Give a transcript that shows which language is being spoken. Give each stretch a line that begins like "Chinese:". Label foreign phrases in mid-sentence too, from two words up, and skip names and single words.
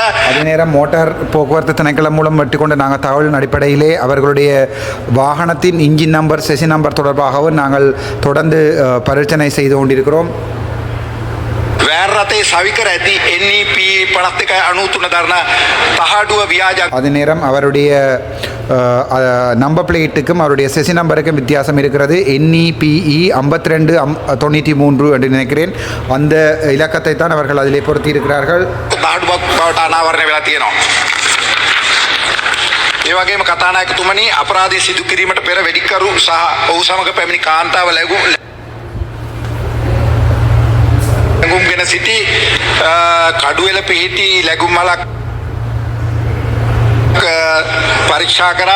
Tamil: அதே நேரம் மோட்டார் போக்குவரத்து திணைக்களம் மூலம் வெட்டிக்கொண்ட நாங்கள் தகவலின் அடிப்படையிலே அவர்களுடைய வாகனத்தின்
English: engine number chassis number
Tamil: தொடர்பாகவும் நாங்கள் தொடர்ந்து பரிசீலனை செய்து கொண்டிருக்கிறோம்.
Sinhala: වෑන් රථයේ සවිකර ඇති NEP 52/93 දරන තහඩුව ව්‍යාජ.
Tamil: அதே நேரம் அவருடைய
English: number plate
Tamil: அவருடைய
English: chassis number
Tamil: வித்தியாசம் இருக்கிறது. NEPE 5293 என்று நினைக்கிறேன். அந்த இலக்கத்தை தான் அவர்கள் அதிலே பொருத்தி இருக்கிறார்கள்.
Sinhala: තහඩුවක් බවට අනාවරණය වෙලා තියෙනවා. ඒ වගේම කතානායකතුමනි අපරාධය සිදු කිරීමට පෙර වෙඩික්කරු සහ ඔහු සමග පැමිණි කාන්තාව ලැබුම්ගෙන සිටි කඩුවෙල පිහිටි ලැබුම් මලක් පරීක්ෂා කරා.